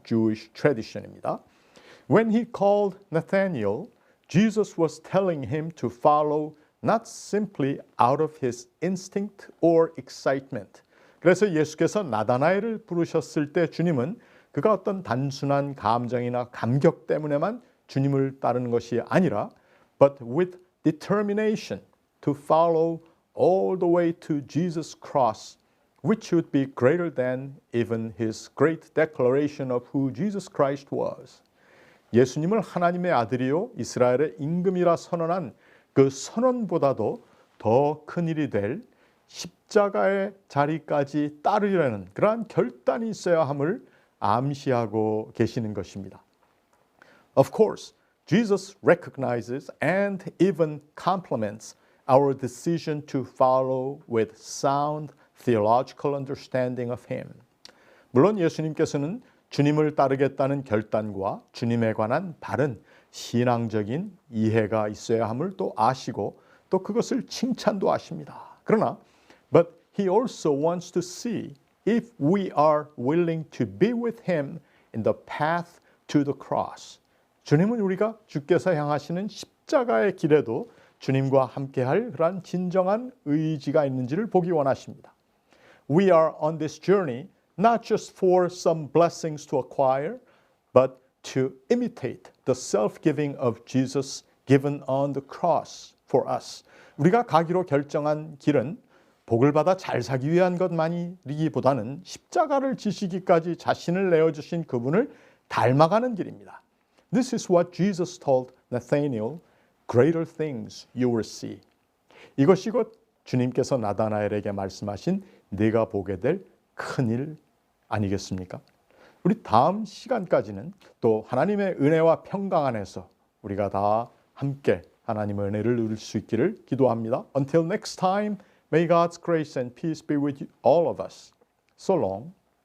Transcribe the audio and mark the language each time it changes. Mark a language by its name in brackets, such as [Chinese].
[English] Jewish tradition [Korean] 입니다. [English] When he called Nathanael, Jesus was telling him to follow not simply out of his instinct or excitement. [Korean] 그래서 예수께서 나다나엘을 부르셨을 때 주님은 그가 어떤 단순한 감정이나 감격 때문에만 주님을 따르는 것이 아니라 [English] but with determination to follow all the way to Jesus' cross, which would be greater than even his great declaration of who Jesus Christ was. [Korean] 예수님을 하나님의 아들이요 이스라엘의 임금이라 선언한 그 선언보다도 더 큰 일이 될 십자가의 자리까지 따르려는 그러한 결단이 있어야 함을 암시하고 계시는 것입니다. [English] Of course, Jesus recognizes and even compliments our decision to follow with sound theological understanding of him. [Korean] 물론 예수님께서는 주님을 따르겠다는 결단과 주님에 관한 바른 신앙적인 이해가 있어야 함을 또 아시고 또 그것을 칭찬도 하십니다. 그러나 [English] but he also wants to see if we are willing to be with him in the path to the cross. [Korean] 주님은 우리가 주께서 향하시는 십자가의 길에도 주님과 함께할 그러한 진정한 의지가 있는지를 보기 원하십니다. [English] We are on this journey not just for some blessings to acquire, but to imitate the self-giving of Jesus given on the cross for us. [Korean] 우리가 가기로 결정한 길은 복을 받아 잘 살기 위한 것만이기보다는 십자가를 지시기까지 자신을 내어주신 그분을 닮아가는 길입니다. [English] This is what Jesus told Nathanael, greater things you will see. [Korean] 이것이 곧 주님께서 나다나엘에게 말씀하신 네가 보게 될 큰일 아니겠습니까? 우리 다음 시간까지는 또 하나님의 은혜와 평강 안에서 우리가 다 함께 하나님의 은혜를 누릴 수 있기를 기도합니다. [English] Until next time, may God's grace and peace be with all of us. So long.